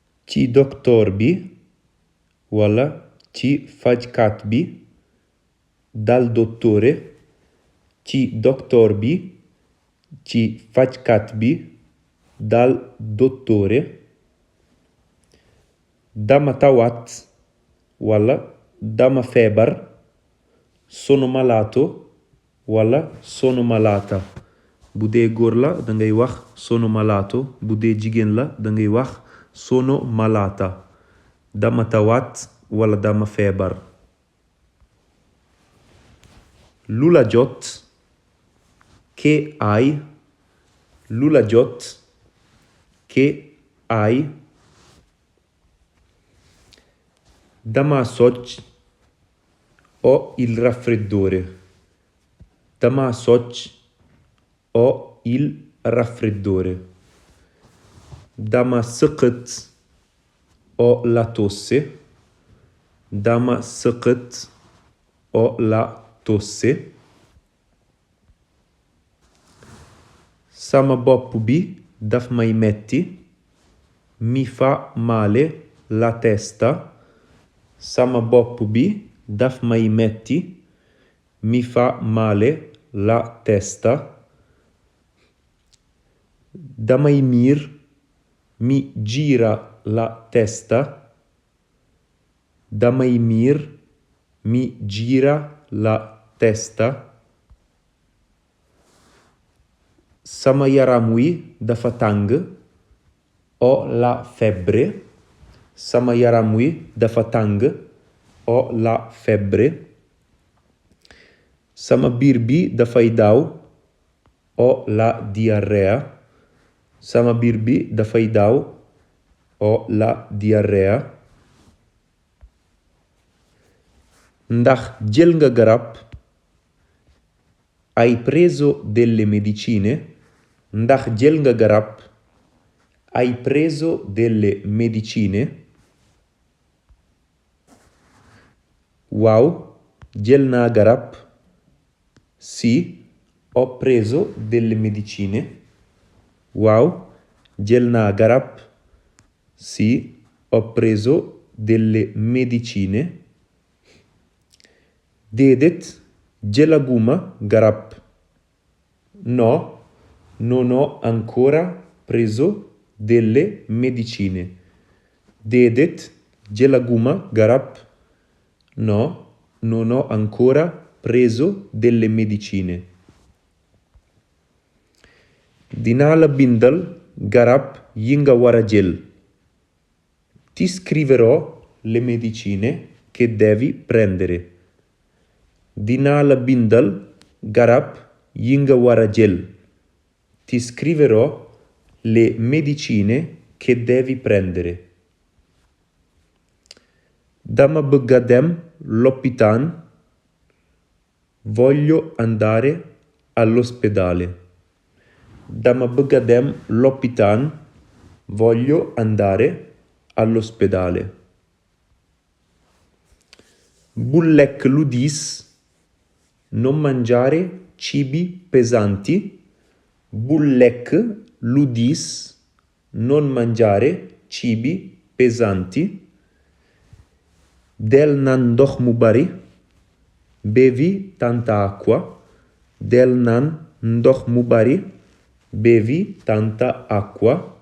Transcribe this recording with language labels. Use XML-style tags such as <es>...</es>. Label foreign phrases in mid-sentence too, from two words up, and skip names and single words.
<wo>ci docteur bi wala ci fajkat bi,</wo> <it>dal dottore,</it> <wo>ci docteur bi, ci fajkat bi,</wo> <it>dal dottore.</it> <wo>Dama tawat wala dama feebar,</wo> <it>sono malato wala sono malata.</it> <wo>Bu dee góor la dangay wax</wo> <it>sono malato,</it> <wo>bu dee jigéen la dangay wax</wo> <it>sono malata.</it> <wo>Dama tawat wala dama feebar. Lu la jot,</wo> <it>che hai,</it> <wo>lu la jot,</wo> <it>che hai.</it> <wo>Dama socc,</wo> <it>ho il raffreddore.</it> <wo>Dama socc,</wo> <it>ho il raffreddore.</it> <wo>Dama sëqët,</wo> <it>ho la tosse.</it> <wo>Dama sëqët,</wo> <it>ho la tosse.</it> <wo>Sama bopp bi daf may metti.</wo> <it>Mi fa male la testa.</it> <wo>Sama bopp bi daf may metti.</wo> <it>Mi fa male la testa.</it> <wo>Damay miir.</wo> <it>Mi gira la testa.</it> <wo>Damay miir.</wo> <it>Mi gira la testa.</it> <wo>Sama yaram wi dafa tàng.</wo> <it>Ho la febbre.</it> <wo>Sama yaram wi dafa tàng.</wo> <it>Ho la febbre.</it> <wo>Sama biir bi dafay daw.</wo> <it>Ho la diarrea.</it> <wo>Sama biir bi dafay daw.</wo> <it>Ho la diarrea.</it> <wo>Ndax jël nga garab.</wo> <it>Hai preso delle medicine?</it> <wo>Ndax jël nga garab.</wo> <it>Hai preso delle medicine?</it> <wo>Waaw, jël naa garab.</wo> <it>Sì, ho preso delle medicine.</it> <wo>Waaw, jël naa garab.</wo> <it>Sì, ho preso delle medicine.</it> <wo>Déedéet, jëlaguma garab.</wo> <it>No, non ho ancora preso delle medicine.</it> <wo>Déedéet, jëlaguma garab.</wo> <it>No, non ho ancora preso delle medicine.</it> <wo>Dinaa la bindal garab yi nga war a jël.</wo> <it>Ti scriverò le medicine che devi prendere.</it> <wo>Dinaa la bindal garab yi nga war a jël.</wo> <it>Ti scriverò le medicine che devi prendere.</it> <wo>Dama bëgga dem l'oppitaan.</wo> <it>Voglio andare all'ospedale.</it> <wo>Dama bëgga dem l'oppitaan.</wo> <it>Voglio andare all'ospedale.</it> <wo>Bul lekk lu diis.</wo> <it>Non mangiare cibi pesanti.</it> <wo>Bul lekk lu diis.</wo> <it>Non mangiare cibi pesanti.</it> <wo>Del naan ndox mu bari.</wo> <it>Bevi tanta acqua.</it> <wo>Del naan ndox mu bari.</wo> <it>Bevi tanta acqua.</it>